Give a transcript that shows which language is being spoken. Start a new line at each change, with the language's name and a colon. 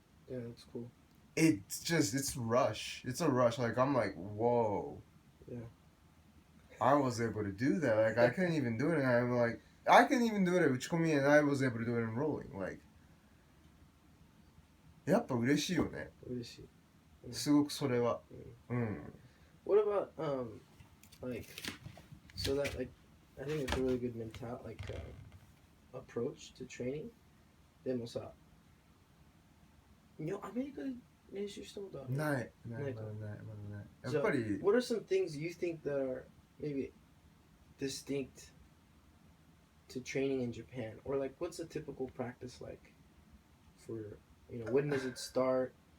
English: Yeah, that's cool. It's rush. It's a rush. Like I'm like, whoa. Yeah. I was able to do that. Like I couldn't even do it, and I'm like, I couldn't even do it at 打ち込み, and I was able to do it in rolling.
Japanese: Like, やっぱ嬉しいよね。嬉しい。すごくそれは。
English: What about like so that like I think it's a really good approach to training.
Japanese: でもさ、アメリカで練習したことある？ない。まだない。やっぱり。
English: What are some things you think that are maybe distinct to training in Japan, or like what's a typical practice like for when does it start?